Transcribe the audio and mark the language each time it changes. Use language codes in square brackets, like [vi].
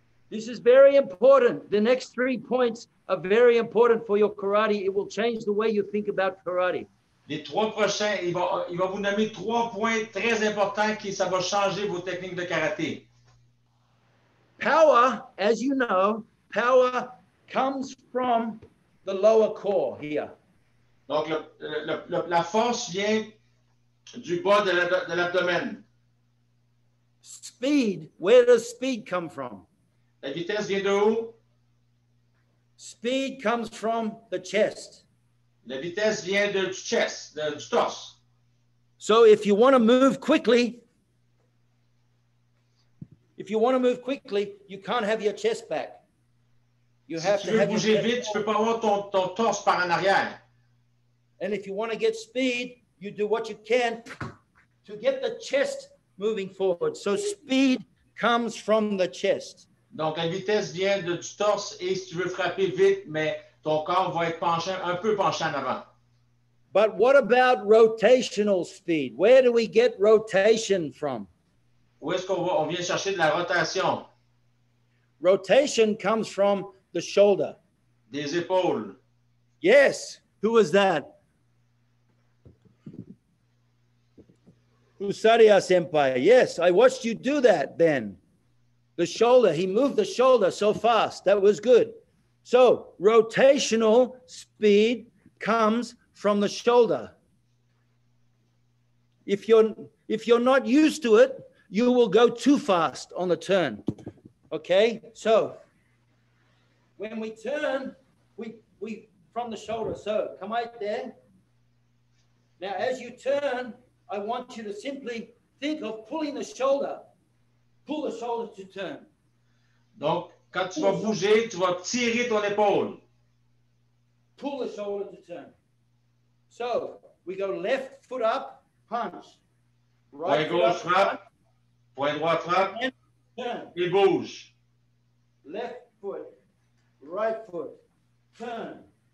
[en] This is very important. The next 3 points are very important for your karate. It will change the way you think about karate. [fr] Les 3 prochains, il va vous nommer 3 points très importants qui ça va changer vos techniques de karaté. [en] Power, as you know, power comes from the lower core here. [fr] Donc, la force vient du bas de l'abdomen. [en] Speed, where does speed come from? [fr] La vitesse vient de où? [en] Speed comes from the chest. [fr] La vitesse vient du chest, du torse. [en] So if you want to move quickly, you can't have your chest back. You have to have [fr] bouger vite, tu peux pas avoir ton torse par en arrière. [en] And if you want to get speed, you do what you can to get the chest moving forward. So speed comes from the chest. [fr] Donc la vitesse vient du torse et si tu veux frapper vite, mais ton corps va être un peu penché en avant. [en] But what about rotational speed? Where do we get rotation from? [fr] Où est-ce on vient chercher de la rotation? [en] Rotation comes from the shoulder. [fr] Des épaules. [en] Yes. Who was that? Usaria Senpai. Yes, I watched you do that then. The shoulder, he moved the shoulder so fast. That was good. So rotational speed comes from the shoulder. If you're not used to it, you will go too fast on the turn. Okay? So when we turn, we from the shoulder. So come right there. Now as you turn, I want you to simply think of pulling the shoulder. Pull the shoulder to turn. [fr] Donc, quand tu vas bouger, tu vas tirer ton épaule. [en] Pull the shoulder to turn. So, we go left foot up, punch. [fr] Right point gauche, frappe. Point droit, frappe. [en] And turn. [fr] Et bouge. [en] Left foot, right foot, turn.